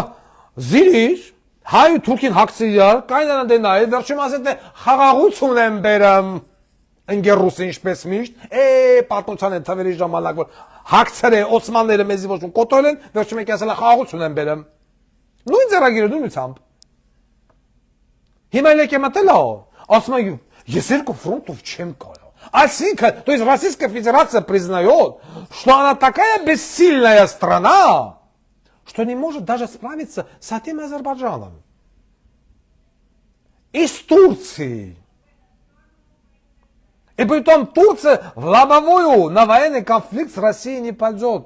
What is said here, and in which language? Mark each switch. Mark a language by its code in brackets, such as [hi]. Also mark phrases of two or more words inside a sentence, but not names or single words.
[hy] զիրիր, հայ ու թուրքին հակցիար, կայնան դե նայ, վերջում ասել թե խաղաղություն եմ բերեմ։ Ընկեր ռուսը ինչպես միշտ, պատմության են թվերի ժամանակ որ հակցերը օսմանները մեզի ոչ կոտորել են, վերջում եկի ասել խաղաղություն եմ բերեմ։ Նույն ձեռագիրը նույնությամբ։ Հիմա եկե մտել է, ասում է ես երկու ֆրոնտով չեմ կարող։ Այսինքն, [ru] то есть Российская Федерация признает, что она такая бессильная страна, что не может даже справиться с этим Азербайджаном. И с Турцией. И притом Турция в лобовую на военный конфликт с Россией не пойдет.